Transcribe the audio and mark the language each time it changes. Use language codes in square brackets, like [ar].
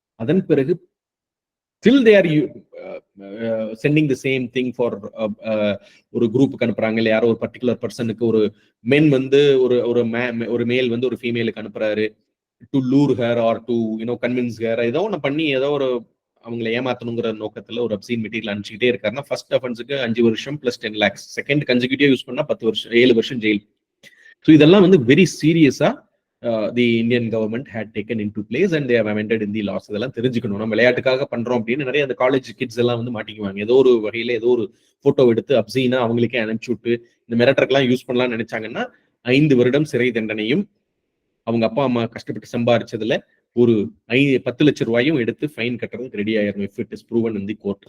[ta] அதன் பிறகு [en] till they are sending the same thing for [ta] ஒரு குரூப்புக்கு அனுப்புறாங்க, இல்ல யாரோ ஒரு பர்டிகுலர் பர்சனுக்கு, ஒரு மென் வந்து ஒரு மேல் வந்து ஒரு ஃபீமேலுக்கு அனுப்புறாரு [en] to lure her or to convince her, [ta] ஏதோ ஒன்று பண்ணி ஏதோ ஒரு அவங்களை ஏமாத்தணுங்கிற நோக்கத்துல ஒரு அப்சீன் மெட்டீரியல் அனுப்பிச்சுக்கிட்டே இருக்காருன்னா ஃபர்ஸ்ட் அஃபென்ஸுக்கு 5 வருஷம் plus 10 lakhs, second consecutive use பண்ணா 7 வருஷம் ஜெயில். [en] so [ta] இதெல்லாம் வந்து [en] Very சீரியஸா the Indian government had taken into place and they have amended in the laws. [ta] இதெல்லாம் தெரிஞ்சுக்கணும். நம்ம விளையாட்டுக்காக பண்றோம் அப்படின்னு நிறைய அந்த காலேஜ் கிட்ஸ் எல்லாம் வந்து மாட்டிக்குவாங்க. ஏதோ ஒரு வகையில ஏதோ ஒரு போட்டோ எடுத்து அப்சீனா அவங்களுக்கே அனுப்பிச்சு விட்டு இந்த மிரட்டருக்கெல்லாம் யூஸ் பண்ணலாம்னு நினைச்சாங்கன்னா 5 வருடம் சிறை தண்டனையும் அவங்க அப்பா அம்மா கஷ்டப்பட்டு சம்பாரிச்சதுல ஒரு 10 லட்சம் ரூபாயும் எடுத்து ஃபைன் கட்டுறதுக்கு ரெடி ஆயிரும் [en] if it is proven in the court.